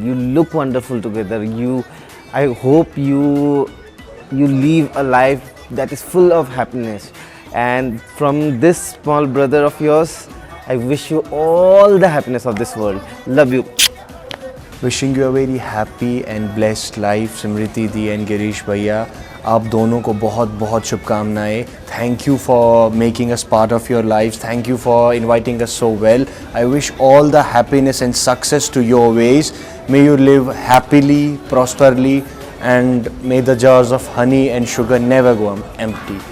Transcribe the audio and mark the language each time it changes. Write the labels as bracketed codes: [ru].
[en] You look wonderful together. I hope you live a life that is full of happiness. And from this small brother of yours, I wish you all the happiness of this world. Love you. Wishing you a very happy and blessed life, Smriti Di and Girish Bhaiya. [hi] आप दोनों को बहुत बहुत शुभकामनाएं. [en] Thank you for making us part of your lives. Thank you for inviting us so well. I wish all the happiness and success to your ways. May you live happily, prosperly, and may the jars of honey and sugar never go empty.